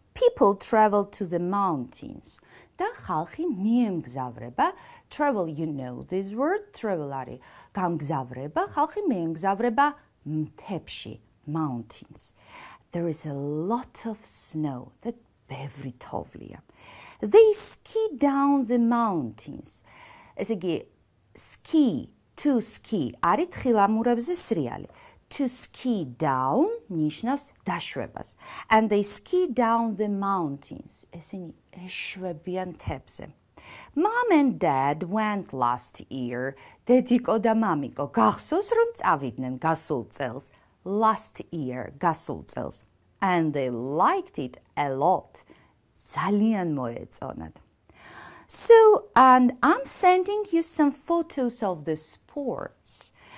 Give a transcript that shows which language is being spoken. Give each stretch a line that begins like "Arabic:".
English: People travel to the mountains.
Georgian: და ხალხი მიემგზავრება.
English: Travel, you know this word.
Georgian: Travel არის გამგზავრება. ხალხი მიემგზავრება მთებში, mountains.
English: There is a lot of snow.
Georgian: და ბევრი თოვლია.
English: They ski down the mountains.
Georgian: ესე იგი, ski, to ski არის თხილამურებზე სრიალი.
English: To ski down
Georgian: ნიშნავს დაშვებას.
English: And they ski down the mountains.
Georgian: ესენი ეშვებიან მთებზე.
English: Mom and Dad went last year.
Georgian: დედიკო და მამიკო გახსოვს რომ წავიდნენ გასულ წელს.
English: Last year,
Georgian: გასულ წელს.
English: And they liked it a lot.
Georgian: ძალიან მოეწონათ.
English: So, and I'm sending you some photos of the sports.